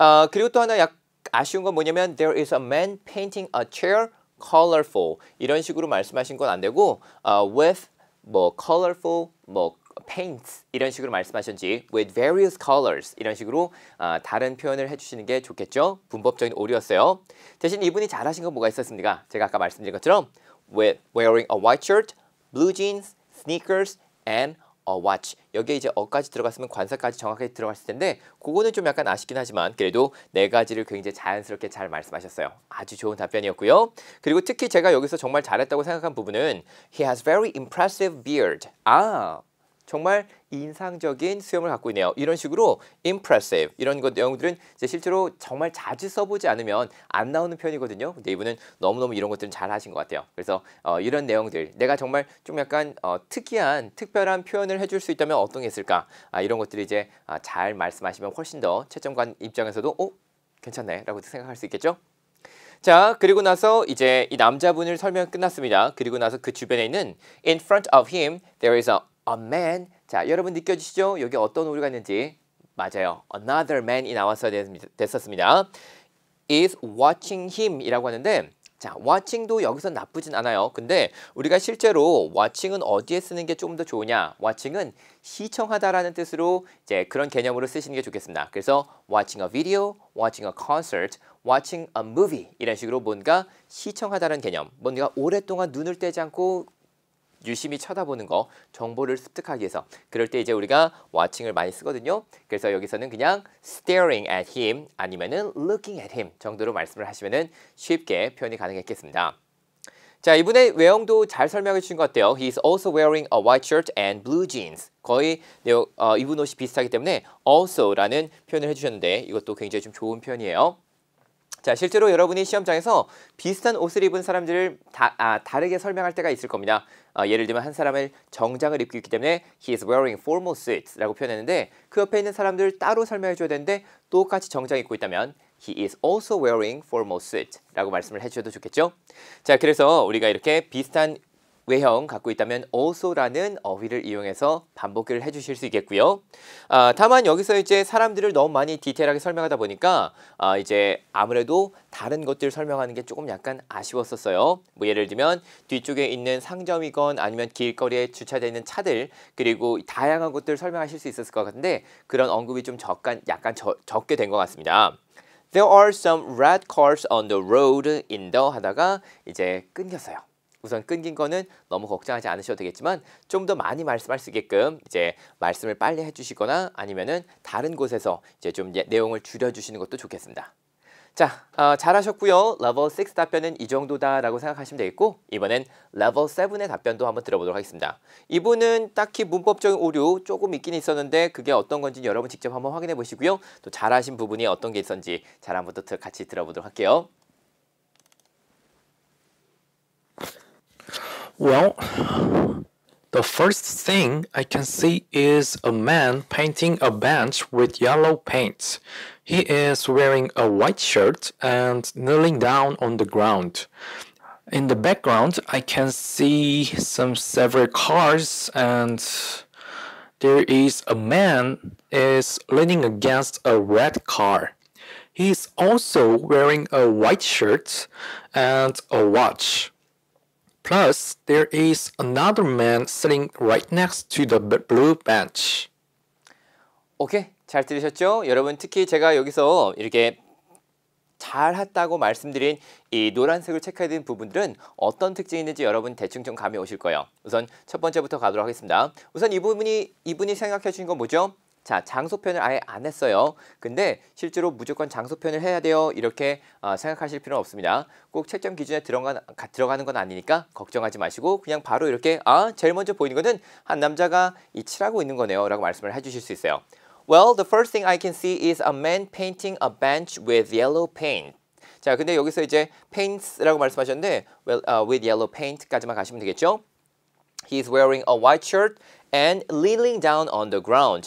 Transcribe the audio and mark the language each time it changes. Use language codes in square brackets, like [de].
[ko] 그리고 또 하나 아쉬운 건 뭐냐면 [en] There is a man painting a chair colorful [ko] 이런 식으로 말씀하신 건 안 되고 with 뭐 colorful 뭐 paints 이런 식으로 말씀하셨지 [en] with various colors [ko] 이런 식으로 다른 표현을 해주시는 게 좋겠죠. 문법적인 오류였어요. 대신 이분이 잘하신 건 뭐가 있었습니까? 제가 아까 말씀드린 것처럼 [en] with wearing a white shirt, blue jeans, sneakers and watch. [ko] 여기에 이제 어까지 들어갔으면 관사까지 정확하게 들어갔을 텐데 그거는 좀 약간 아쉽긴 하지만 그래도 네 가지를 굉장히 자연스럽게 잘 말씀하셨어요. 아주 좋은 답변이었고요. 그리고 특히 제가 여기서 정말 잘했다고 생각한 부분은 [en] He has very impressive beard. [ko] 정말 인상적인 수염을 갖고 있네요. 이런 식으로 impressive 이런 내용들은 이제 실제로 정말 자주 써보지 않으면 안 나오는 표현이거든요. 근데 이분은 너무너무 이런 것들은 잘 하신 것 같아요. 그래서 이런 내용들 내가 정말 좀 약간 특별한 표현을 해줄 수 있다면 어떤 게 있을까? 이런 것들이 이제 잘 말씀하시면 훨씬 더 채점관 입장에서도 괜찮네 라고 생각할 수 있겠죠? 자, 그리고 나서 이제 이 남자분을 설명 끝났습니다. 그리고 나서 그 주변에 있는 [en] in front of him there is a man. [ko] 자, 여러분 느껴지시죠? 여기 어떤 오류가 있는지. 맞아요. [en] Another man [ko] 이 나왔어야 됐었습니다. [en] is watching him [ko] 이라고 하는데 자, watching도 여기서 나쁘진 않아요. 근데 우리가 실제로 watching은 어디에 쓰는 게 좀 더 좋으냐? watching은 시청하다라는 뜻으로 이제 그런 개념으로 쓰시는 게 좋겠습니다. 그래서 [en] watching a video, watching a concert, watching a movie [ko] 이런 식으로 뭔가 시청하다라는 개념, 뭔가 오랫동안 눈을 떼지 않고 유심히 쳐다보는 거, 정보를 습득하기 위해서. 그럴 때 이제 우리가 watching을 많이 쓰거든요. 그래서 여기서는 그냥 [en] staring at him [ko] 아니면은 [en] looking at him [ko] 정도로 말씀을 하시면은 쉽게 표현이 가능했겠습니다. 자, 이분의 외형도 잘 설명해 주신 것 같아요. [en] He is also wearing a white shirt and blue jeans. [ko] 거의 입은 옷이 비슷하기 때문에 also라는 표현을 해주셨는데 이것도 굉장히 좀 좋은 표현이에요. 자, 실제로 여러분이 시험장에서 비슷한 옷을 입은 사람들을 다르게 설명할 때가 있을 겁니다. 예를 들면 한 사람은 정장을 입고 있기 때문에 [en] he is wearing formal suits [ko] 라고 표현했는데 그 옆에 있는 사람들 따로 설명해 줘야 되는데 똑같이 정장 입고 있다면 [en] he is also wearing formal suit [ko] 라고 말씀을 해주셔도 좋겠죠. 자, 그래서 우리가 이렇게 비슷한 외형 갖고 있다면 also라는 어휘를 이용해서 반복을 해주실 수 있겠고요. 다만 여기서 이제 사람들을 너무 많이 디테일하게 설명하다 보니까 이제 아무래도 다른 것들 설명하는 게 조금 약간 아쉬웠었어요. 뭐 예를 들면 뒤쪽에 있는 상점이건 아니면 길거리에 주차되어 있는 차들 그리고 다양한 것들을 설명하실 수 있었을 것 같은데 그런 언급이 좀 약간 적게 된 것 같습니다. [en] There are some red cars on the road in the [ko] 하다가 이제 끊겼어요. 우선 끊긴 거는 너무 걱정하지 않으셔도 되겠지만 좀 더 많이 말씀할 수 있게끔 이제 말씀을 빨리 해주시거나 아니면은 다른 곳에서 이제 좀 내용을 줄여주시는 것도 좋겠습니다. 자, 잘하셨고요. 레벨 6 답변은 이 정도다라고 생각하시면 되겠고 이번엔 레벨 7의 답변도 한번 들어보도록 하겠습니다. 이분은 딱히 문법적인 오류 조금 있긴 있었는데 그게 어떤 건지 여러분 직접 한번 확인해 보시고요. 또 잘하신 부분이 어떤 게 있었는지 잘 한번 또 같이 들어보도록 할게요. [en] Well, the first thing I can see is a man painting a bench with yellow paint. He is wearing a white shirt and kneeling down on the ground. In the background, I can see several cars and there is a man is leaning against a red car. He is also wearing a white shirt and a watch. Plus, there is another man sitting right next to the blue bench. [ko] 오케이, 잘 들으셨죠? 여러분 특히 제가 여기서 이렇게 잘했다고 말씀드린 이 노란색을 체크해야 되는 부분들은 어떤 특징이 있는지 여러분 대충 좀 감이 오실 거예요. 우선 첫 번째부터 가도록 하겠습니다. 우선 이분이 생각해 주신 건 뭐죠? 자, 장소 표현을 아예 안 했어요. 근데 실제로 무조건 장소 표현을 해야 돼요. 이렇게 생각하실 필요는 없습니다. 꼭 채점 기준에 들어가는 건 아니니까 걱정하지 마시고 그냥 바로 이렇게 제일 먼저 보이는 거는 한 남자가 칠하고 있는 거네요. 라고 말씀을 해주실 수 있어요. [en] Well, the first thing I can see is a man painting a bench with yellow paint. [ko] 자, 근데 여기서 이제 paints라고 말씀하셨는데 [en] with yellow paint [ko] 까지만 가시면 되겠죠? [en] He is wearing a white shirt and kneeling down on the ground.